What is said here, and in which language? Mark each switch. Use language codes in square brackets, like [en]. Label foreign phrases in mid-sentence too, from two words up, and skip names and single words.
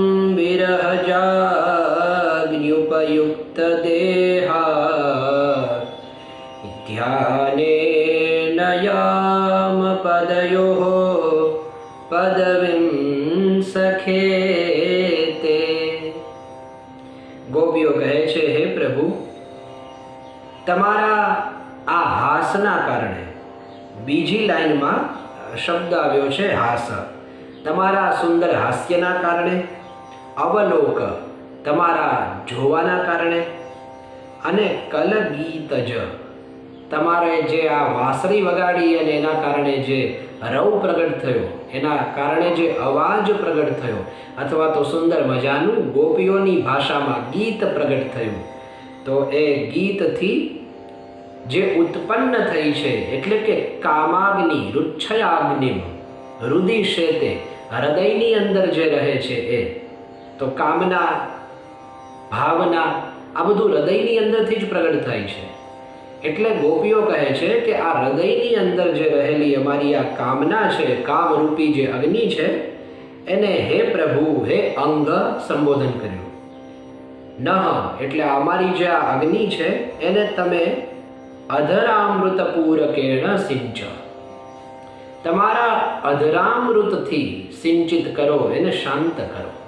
[sa] विरहजाग्न्युपयुक्तदेहा ध्यानेन याम पदयोः पदवीं सखेते। [gu] ગોપીઓ કહે છે, હે પ્રભુ, તમારા આ હાસના કારણે, બીજી લાઇન માં શબ્દ આવ્યો છે હાસ, તમારા સુંદર હાસ્યના કારણે, અવલોક તમારા જોવાના કારણે અને કલગીતજ તમારે જે આ વાંસળી વગાડી અને એના કારણે જે રવ પ્રગટ થયો, એના કારણે જે અવાજ પ્રગટ થયો અથવા તો સુંદર મજાનું ગોપીઓની ભાષામાં ગીત પ્રગટ થયું, તો એ ગીત થી જે ઉત્પન્ન થઈ છે એટલે કે કામાગ્નિ [sa] रुच्छयाग्निम रुदि शेते [gu] હૃદયની અંદર જે રહે છે એ તો કામના ભાવના આ બધું હૃદયની અંદરથી જ પ્રગટ થાય છે। એટલે ગોપીઓ કહે છે કે આ હૃદયની અંદર જે રહેલી અમારી આ કામના છે, કામરૂપી જે અગ્નિ છે, એને હે પ્રભુ, હે અંગ સંબોધન કર્યું। નહ એટલે અમારી જે આ અગ્નિ છે એને તમે અધરામૃતપૂરકેણ સિંચ, તમારા અધરામૃતથી સિંચિત કરો, એને શાંત કરો।